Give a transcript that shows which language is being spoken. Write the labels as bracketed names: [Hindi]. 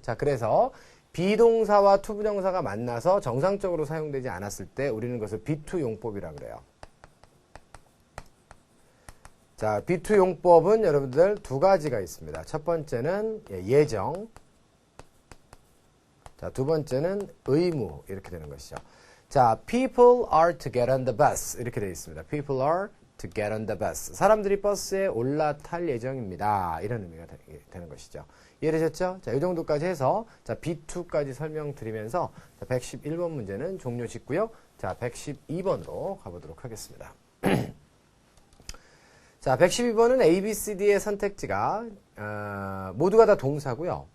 [Korean] 자, 그래서 비동사와 투부정사가 만나서 정상적으로 사용되지 않았을 때 우리는 그것을 B2 용법이라고 그래요. 자, B2 용법은 여러분들 두 가지가 있습니다. 첫 번째는 예정, 자, 두 번째는 의무 이렇게 되는 것이죠. [English] 자, people are to get on the bus [Korean] 이렇게 되어 있습니다. [English] people are to get on the bus. [Korean] 사람들이 버스에 올라탈 예정입니다. 이런 의미가 되는 것이죠. 이해되셨죠? 자, 이 정도까지 해서 자, B2까지 설명드리면서 자, 111번 문제는 종료 짓고요. 자, 112번으로 가보도록 하겠습니다. 자, 112번은 A, B, C, D의 선택지가 모두가 다 동사고요.